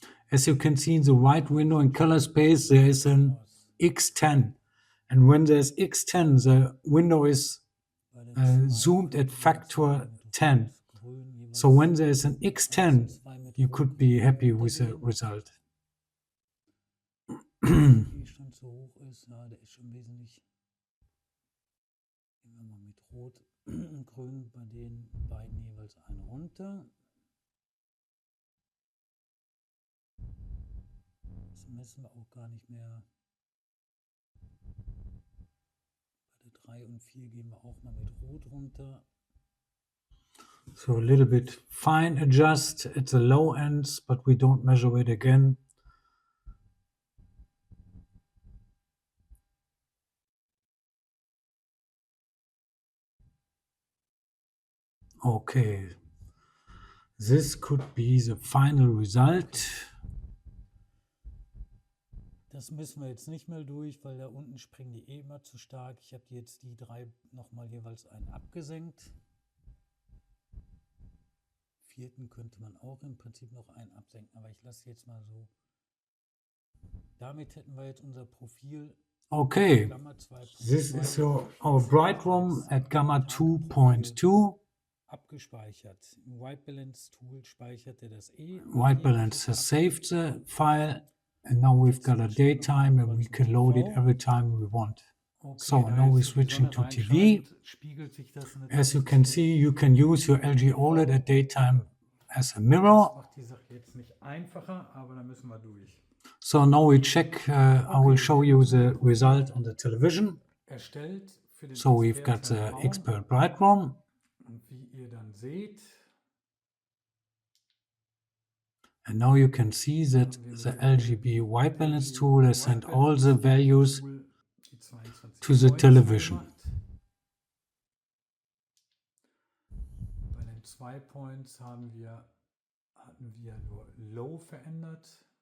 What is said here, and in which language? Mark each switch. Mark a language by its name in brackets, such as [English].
[English] As you can see in the right window in Colorspace, there is an X10, and when there's X10, the window is zoomed at factor 10. So when there's an X10, you could be happy with the result. [German] Die schon zu hoch ist, ja, der ist schon wesentlich. Gehen wir mal mit Rot und Grün bei den beiden jeweils einen runter. Das messen wir auch gar nicht mehr. Bei der 3 und 4 gehen wir auch mal mit Rot runter. [English] So a little bit fine adjust at the low ends, but we don't measure it again. Okay, this could be the final result. [German] Das müssen wir jetzt nicht mehr durch, weil da unten springen die immer zu stark. Ich habe jetzt die 3 nochmal jeweils einen abgesenkt. Vierten könnte man auch im Prinzip noch einen absenken, aber ich lasse jetzt mal so. Damit hätten wir jetzt unser Profil. Okay, Gamma 2.2 [English] this is our bright room at gamma 2.2. [German] Abgespeichert. Im White Balance Tool speichert er das [English] White Balance has saved the file, and now we've got a daytime and we can load it every time we want. So now we're switching to TV. As you can see, you can use your LG OLED at daytime as a mirror. [German] Macht die Sache jetzt nicht einfacher, aber da müssen wir durch. [English] So now we check, I will show you the result on the television. [German] Erstellt für den [English] So we've got the Expert Bright Room. [German] Und wie ihr dann seht, [English] and now you can see that the RGB white balance tool has sent all the values to the television. [German] Bei den 2 Points haben wir hatten wir nur Low verändert.